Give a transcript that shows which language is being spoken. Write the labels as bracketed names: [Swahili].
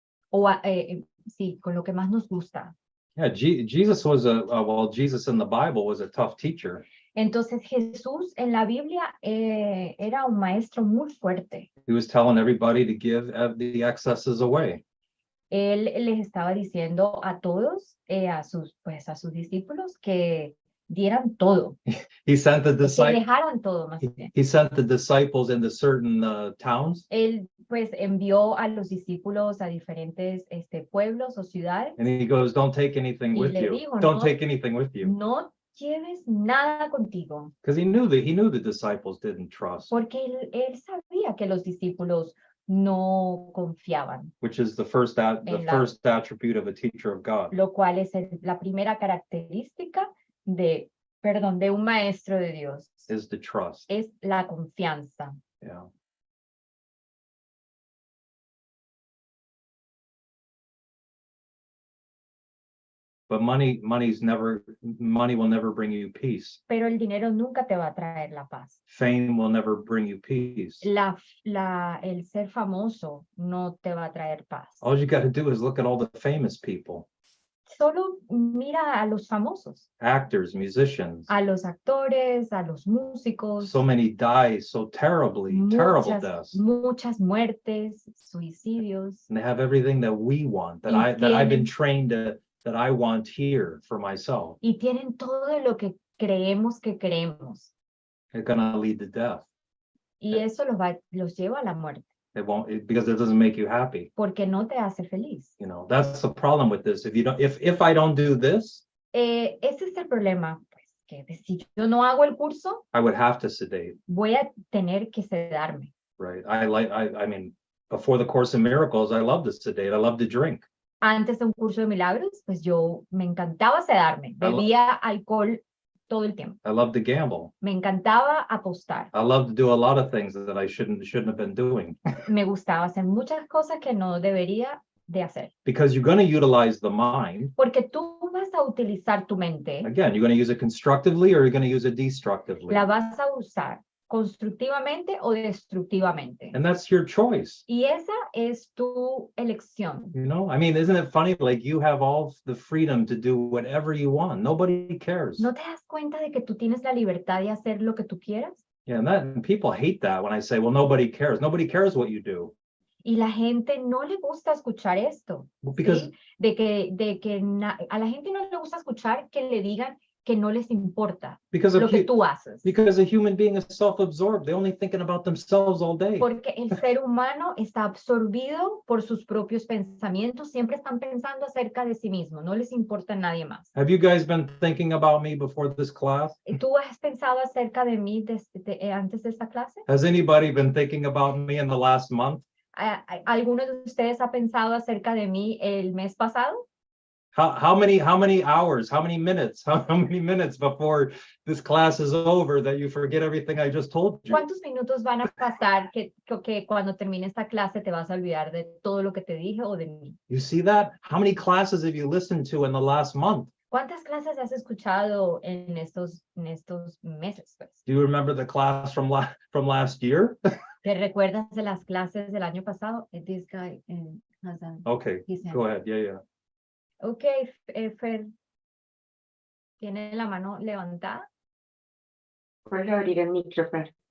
[Spanish] O sí, con lo que más nos gusta. [English] Yeah, Jesus was Jesus in the Bible was a tough teacher. [Spanish] Entonces Jesús en la Biblia era un maestro muy fuerte. [English] He was telling everybody to give the excesses away. [Spanish] Él les estaba diciendo a todos, a sus discípulos, que dieran todo. [English] He sent the [Spanish] Que [English] disciples. [Spanish] dejaran todo más bien. [English] He sent the disciples into certain towns. [Spanish] Él pues envió a los discípulos a diferentes pueblos o ciudades. [English] And he goes, don't take anything [Spanish] Y [English] with [Spanish] le [English] you. [Spanish] dijo, [English] Don't take anything with you. [Spanish] No lleves nada contigo. [English] Because he knew the disciples didn't trust. [Spanish] Porque él sabía que los discípulos no confiaban. [English] Which is the first attribute of a teacher of God. [Spanish] Lo cual es la primera característica de un maestro de Dios. [English] Is the trust. [Spanish] Es la confianza. [English] Yeah. But money will never bring you peace. [Spanish] Pero el dinero nunca te va a traer la paz. [English] Fame will never bring you peace. [Spanish] El ser famoso no te va a traer paz. [English] All you got to do is look at all the famous people. [Spanish] Solo mira a los famosos. [English] Actors, musicians. [Spanish] A los actores, a los músicos. [English] So many die so terrible deaths. [Spanish] Muchas muertes, suicidios. [English] And they have everything that we want, that I've been trained that I want here for myself. [Spanish] Y tienen todo lo que creemos que queremos. [English] It's gonna lead to death. [Spanish] Y eso los lleva a la muerte. [English] It won't, because it doesn't make you happy. [Spanish] Porque no te hace feliz. [English] You know, that's the problem with this. If I don't do this, [Spanish] ese es el problema, pues, que si yo no hago el curso, [English] I would have to sedate. [Spanish] Voy a tener que sedarme. [English] Right. I mean, before the Course in Miracles, I love to sedate. I love to drink. [Spanish] Antes de un curso de milagros, pues yo me encantaba sedarme. Bebía alcohol todo el tiempo. [English] I love to gamble. [Spanish] Me encantaba apostar. [English] I love to do a lot of things that I shouldn't have been doing. [Spanish] Me gustaba hacer muchas cosas que no debería de hacer. [English] Because you're going to utilize the mind. [Spanish] Porque tú vas a utilizar tu mente. [English] Again, you're going to use it constructively or you're going to use it destructively. [Spanish] La vas a usar constructivamente o destructivamente. [English] And that's your choice. [Spanish] Y esa es tu elección. [English] You know, I mean, isn't it funny? Like you have all the freedom to do whatever you want. Nobody cares. [Spanish] ¿No te das cuenta de que tú tienes la libertad de hacer lo que tú quieras? [English] Yeah, and people hate that when I say, well, nobody cares. Nobody cares what you do. [Spanish] Y la gente no le gusta escuchar esto. [English] Well, because [Spanish] ¿sí? A la gente no le gusta escuchar que le digan que no les importa lo que tú haces. [English] Because a human being is self-absorbed. They're only thinking about themselves all day. [Spanish] Porque el ser humano está absorbido por sus propios pensamientos, siempre están pensando acerca de sí mismo, no les importa a nadie más. [English] Have you guys been thinking about me before this class? [Spanish] ¿Tú has pensado acerca de mí antes de esta clase? [English] Has anybody been thinking about me in the last month? [Spanish] ¿Alguno de ustedes ha pensado acerca de mí el mes pasado? [English] How many hours, how many minutes before this class is over that you forget everything I just told you? [Spanish] ¿Cuántos minutos van a pasar que cuando termine esta clase te vas a olvidar de todo lo que te dije o de mí? [English] You see that? How many classes have you listened to in the last month? [Spanish] ¿Cuántas clases has escuchado en estos meses? Pues? [English] Do you remember the class from last year? [Spanish] ¿Te recuerdas de las clases del año pasado? [English] This guy has Okay, go ahead. Yeah. [Spanish] Okay, Fer, ¿tiene la mano levantada? Puedes abrir el micrófono.